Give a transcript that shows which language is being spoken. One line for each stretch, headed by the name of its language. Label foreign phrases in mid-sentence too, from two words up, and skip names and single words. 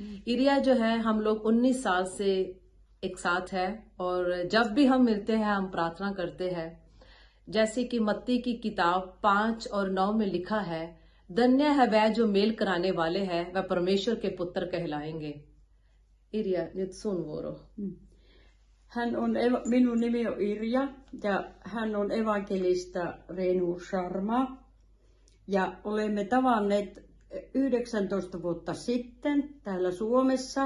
Hindi: इरिया जो है, हम लोग 19 साल से एक साथ है और जब भी हम मिलते हैं हम प्रार्थना करते हैं। जैसे कि मत्ती की किताब 5 और 9 में लिखा है, धन्य है वह जो मेल कराने वाले हैं, वह परमेश्वर के पुत्र कहलाएंगे।
Finnish: Irja, nyt sun vuoro. Minun nimi on Irja ja hän on evankelista Renu Sharma. Ja olemme tavanneet 19 vuotta sitten täällä Suomessa.